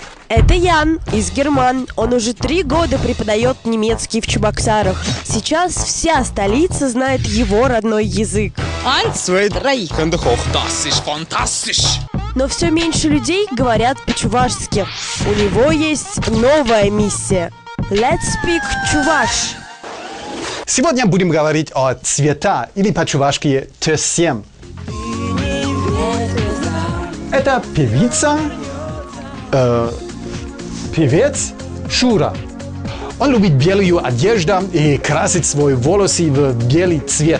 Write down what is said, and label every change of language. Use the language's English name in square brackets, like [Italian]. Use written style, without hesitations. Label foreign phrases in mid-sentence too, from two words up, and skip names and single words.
[Russian] Это Ян из Герман. Он уже 3 года преподает немецкий в Чебоксарах. Сейчас вся столица знает его родной язык. [German] Eins, zwei, drei. Finde hoch. Das ist fantastisch. [Russian] Но все меньше людей говорят по-чувашски. У него есть новая миссия. [English] Let's speak чуваш. [Russian] Сегодня будем говорить о цвета, или по-чувашски «тесем». Это певица, певец Шура. Он любит белую одежду и красит свои волосы в белый цвет.